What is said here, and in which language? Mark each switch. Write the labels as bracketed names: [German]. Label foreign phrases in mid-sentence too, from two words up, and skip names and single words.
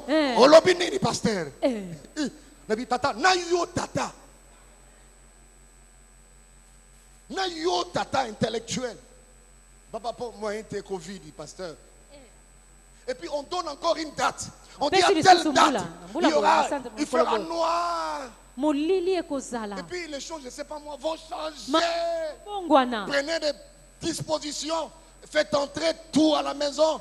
[Lingala] Olobini ni pasteur. Nabi tata, na yo tata. Na yo tata intellectuel. [French] Papa, pour moi, c'est Covid, pasteur. Et puis on donne encore une date. On dit à telle date, il fera noir. Et puis les choses, je ne sais pas moi, vont changer. Prenez des dispositions. Faites entrer tout à la maison.